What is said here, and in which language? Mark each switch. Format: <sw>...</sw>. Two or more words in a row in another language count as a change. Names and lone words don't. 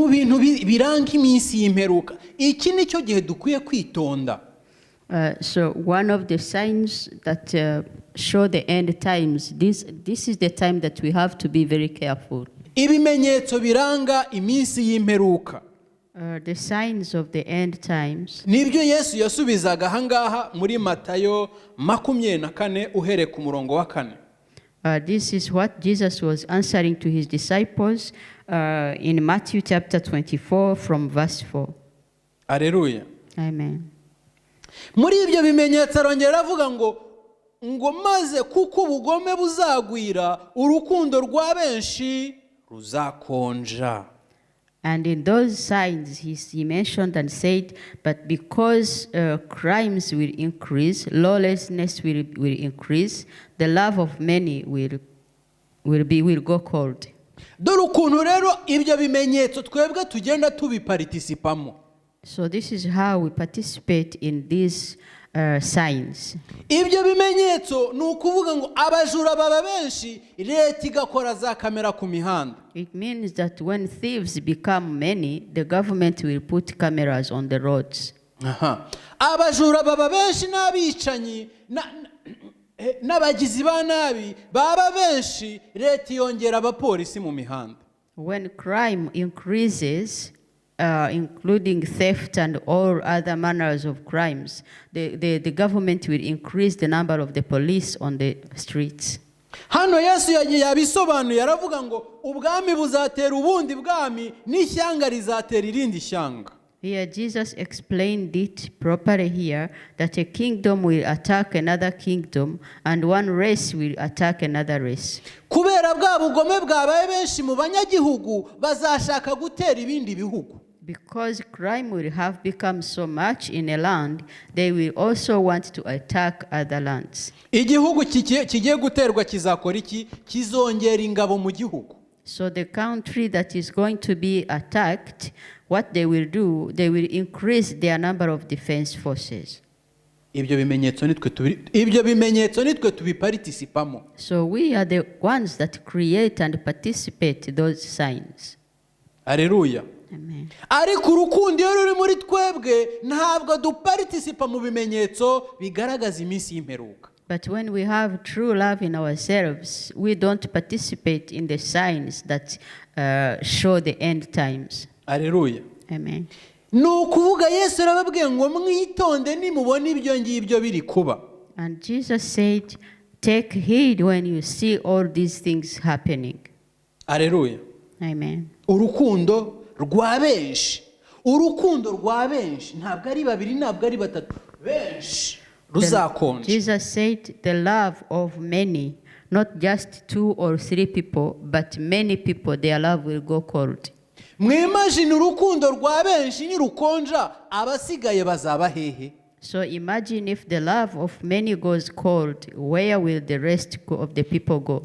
<rw>ibintu biranga iminsi y'imperuka. Iki nicyo gihe dukwiye kwitonda.</rw> <en>So one of the signs that show the end times, this is the time that we have to be very careful.</en> <rw>Ibimenyetso biranga iminsi y'imperuka.</rw> <en>The signs of the end times.</en> <rw>Nibyo Yesu yasubizaga ahangaha muri Matayo 24 uhere ku murongo wa 4.</rw> <en>This is what Jesus was answering to his disciples in Matthew chapter 24 from verse 4.</en> <rw>Haleluya.</rw> <en>Amen.</en> <rw>Muri ibyo bimenyetso arongera avuga ngo maze kuko ubugome buzagwira urukundo rwa benshi ruzakonja.</rw> <en>And in those signs he mentioned and said, but because crimes will increase, lawlessness will increase, the love of many will go cold.</en> <rw>Dore ukuntu rero ibyo bimenyetso twebwe tugenda tubiparticipamo.</rw> <en>So this is how we participate in these signs.</en> <rw>Ibyo bimenyetso ni ukuvuga ngo abajura baba benshi, leta igakora za kamera ku mihanda.</rw> <en>It means that when thieves become many, the government will put cameras on the roads.</en> <rw>Abajura baba benshi n'abicanyi n'abagizi ba nabi baba benshi, leta yongera abapolisi mu mihanda.</rw> <en>When crime increases, including theft and all other manners of crimes, the government will increase the number of the police on the streets.</en> <rw>Hano Yesu yabisobanuye yaravuga ngo ubwami buzatera ubundi bwami n'ishyanga rizatera irindi shyanga.</rw> <en>Here Jesus explained it properly here that a kingdom will attack another kingdom and one race will attack another race.</en> <rw>Kubera bwa bugome bwabaye benshi mu banyagihugu bazashaka gutera ibindi bihugu.</rw> <en>Because crime will have become so much in a land, they will also want to attack other lands.</en> <rw>Igihugu kigiye guterwa kizakora iki? Kizongera ingabo mu gihugu.</rw> <en>So the country that is going to be attacked, what they will do, they will increase their number of defense forces.</en> <rw>Ibyo bimenyetso nitwe tubiparticipamo.</rw> <en>So we are the ones that create and participate those signs.</en> <rw>Haleluya.</rw> <en>Amen.</en> <rw>Ariko urukundo iyo ruri muri twebwe ntabwo duparticipa mu bimenyetso bigaragaza iminsi y'imperuka.</rw> <en>But when we have true love in ourselves, we don't participate in the signs that show the end times.</en> <rw>Haleluya.</rw> <en>Amen.</en> <rw>Nukuvuga Yesu arababwiye ngo mwitonde nimubona ibyo ngibyo biri kuba.</rw> <en>And Jesus said, take heed when you see all these things happening.</en> <rw>Haleluya.</rw> <en>Amen.</en> <rw>Urukundo rwa benshi ntabwo ari babiri ntabwo ari batatu benshi ruzakonja.</rw> <en>Jesus said the love of many, not just 2 or 3 people, but many people, their love will go cold.</en> <rw>Mwimagine urukundo rwa benshi nirukonja abasigaye bazaba hehe?</rw> <en>So imagine if the love of many goes cold, where will the rest of the people go?</en>